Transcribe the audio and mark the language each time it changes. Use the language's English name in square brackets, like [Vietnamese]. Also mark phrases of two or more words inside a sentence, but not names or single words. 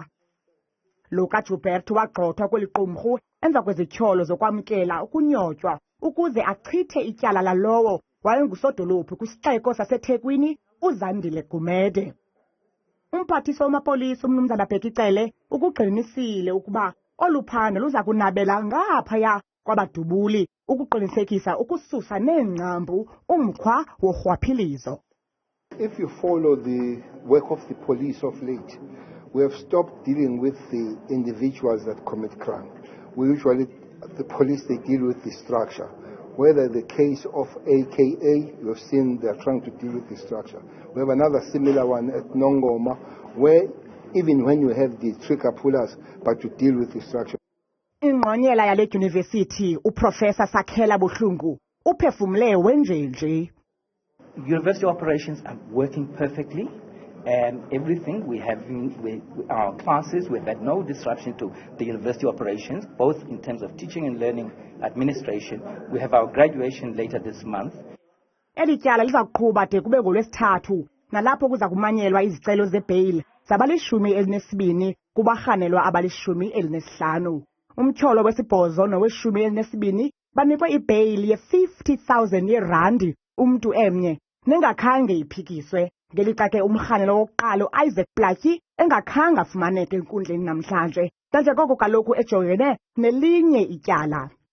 [Xhosa] Lo kaJoubert wagxothwa kweli qumrhu emva kwezityholo zokwamkela ukunyotywa ukuze achithe ityala lalowo wayengusodolophu kwisixeko saseThekwini uZandile Gumede. Umphathiswa wamapolisa umnumzana Madikizela ukugxinisile ukuba olu phando luza kunabela ngaphaya kwabadubuli ukuqinisekisa ukususa neengcambu umkhwa worhwaphilizo. [English] If you follow the work of the police of late, we have stopped dealing with the individuals that commit crime. We usually, the police, they deal with the structure. Whether the case of AKA, you've seen they're trying to deal with the structure. We have another similar one at Nongoma, where even when you have the trigger pullers, but you deal with the structure. [Xhosa] Ingqonyela yale dyunivesithi uProfessor Sakhela Buhlungu uphefumle wenjenje. [English] University operations are working perfectly, and everything we have our classes, we've had no disruption to the university operations, both in terms of teaching and learning, administration. We have our graduation later this month. [Xhosa] Eli tyala liza kuqhuba de kube ngoLwesithathu nalapho kuza kumanyelwa izicelo zebheyili zaba-12 kubarhanelwa abali-15. Umtyholo wesibhozo nowe-12 banikwe ibheyili ye-50,000 yeerandi umntu emnye nengakhange iphikiswe, ngelixa ke umrhanelo wokuqala uIsaac Plaatje engakhange afumaneke enkundleni namhlanje, kanti koko kaloku ejongene nelinye ityala.